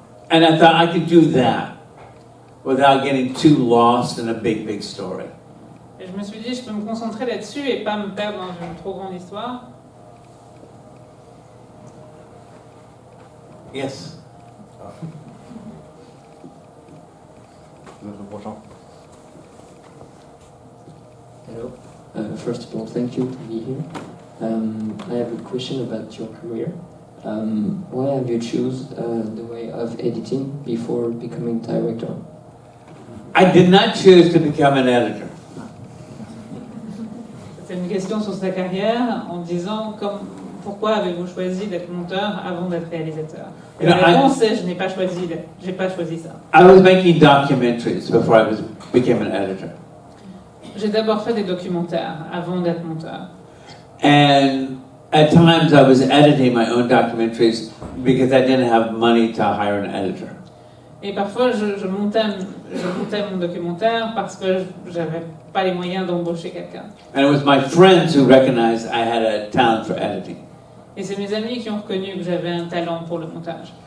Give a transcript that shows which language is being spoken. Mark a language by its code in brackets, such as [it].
[en] And I thought I could do that without getting too lost in a big, big story. [fr] Et je me suis dit, je peux me concentrer là-dessus et pas me perdre dans une trop grande histoire. [en] Yes. [fr] Le prochain. [en] Hello. First of all, thank you to be here. I have a question about your career. Why have you choose the way of editing before becoming director? I did not choose to become an editor. [fr] C'est une question sur sa carrière en disant pourquoi avez-vous choisi d'être monteur avant d'être réalisateur? Et la réponse est je n'ai pas choisi ça. [en] I was making documentaries before I became an editor. [fr] J'ai d'abord fait des documentaires avant d'être monteur. [en] And at times I was editing my own documentaries because I didn't have money to hire an editor. [fr] Et parfois je montais mon documentaire parce que j'avais pas les moyens d'embaucher quelqu'un. [en] And it was my friends who recognized I had a talent for editing. [fr] Et c'est mes amis qui ont reconnu que j'avais un talent pour le montage.